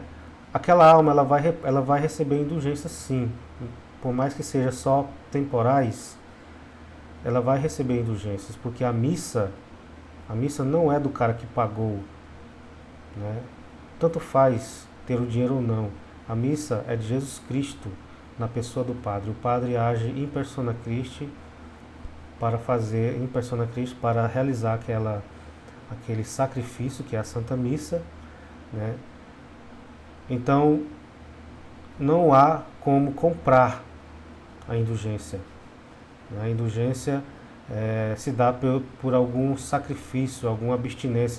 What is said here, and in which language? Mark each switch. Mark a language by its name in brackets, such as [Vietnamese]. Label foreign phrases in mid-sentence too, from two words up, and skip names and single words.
[Portuguese] Aquela alma ela vai receber indulgência, sim, por mais que seja só temporais, ela vai receber indulgências, porque a missa não é do cara que pagou, né? Tanto faz ter o dinheiro ou não. A missa é de Jesus Cristo na pessoa do padre. O padre age [Latin] in persona Christi [Portuguese] para realizar aquele sacrifício que é a Santa Missa, né? Então, não há como comprar a indulgência. A indulgência se dá por algum sacrifício, alguma abstinência.